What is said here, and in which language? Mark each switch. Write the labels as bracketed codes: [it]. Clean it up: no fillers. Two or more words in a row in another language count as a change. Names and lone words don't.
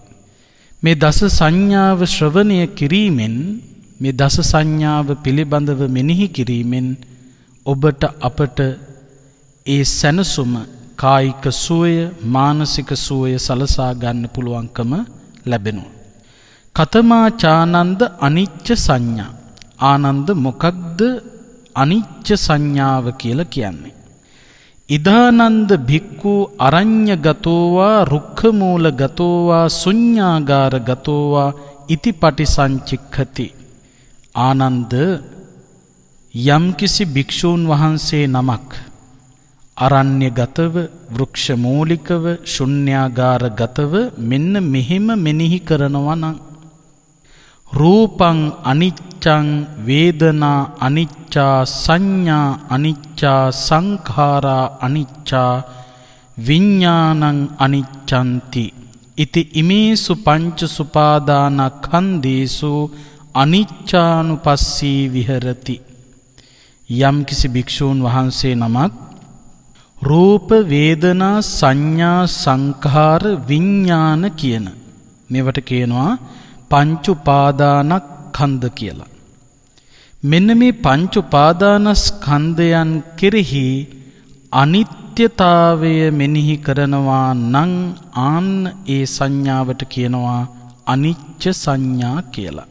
[si] මේ දස සංඥාව ශ්‍රවණය කිරීමෙන්, මේ දස සංඥාව පිළිබඳව මෙනෙහි කිරීමෙන් ඔබට අපට ඒ සැනසුම, කායික සුවය, මානසික සුවය සලසා ගන්න පුළුවන්කම ලැබෙනවා. [pi] කතමාචානන්ද අනිච්ච සංඥා. [si] ආනන්ද මොකක්ද අනිච්ච සංඥාව කියලා කියන්නේ? [pi] ඉදානන්ද භික්ඛු අරඤ්‍ය ගතෝවා රුක්ඛමූල ගතෝවා ශුඤ්ඤාගාර ගතෝවා ඉති පටිසංචික්ඛති. [si] ආනන්ද යම්කිසි භික්ෂූන් වහන්සේ නමක් අරණ්‍ය ගතව, වෘක්ෂ මූලිකව, ශුන්‍යාගාර ගතව මෙන්න මෙහෙම මෙනෙහි කරනවා නම්, [pi] රූපං අනිච්චං, වේදනා අනිච්චා, සංඥා අනිච්චා, සංඛාරා අනිච්චා, විඤ්ඤාණං අනිච්ඡන්ති. ඉති ඉමේසු පංච සුපාදානස්කන්ධේසු අනිච්චානුපස්සී විහෙරති. [si] යම්කිසි භික්ෂූන් වහන්සේ නමක් රූප, වේදනා, සංඥා, සංඛාර, විඤ්ඤාණ කියන මේවට කියනවා පංච උපාදානස්කන්ධ කියලා. මෙන්න මේ පංච උපාදානස්කන්ධයන් කෙරෙහි අනිත්‍යතාවය මෙනෙහි කරනවා නම් ආන්න ඒ සංඥාවට කියනවා [pi] අනිච්ච සංඥා [si] කියලා.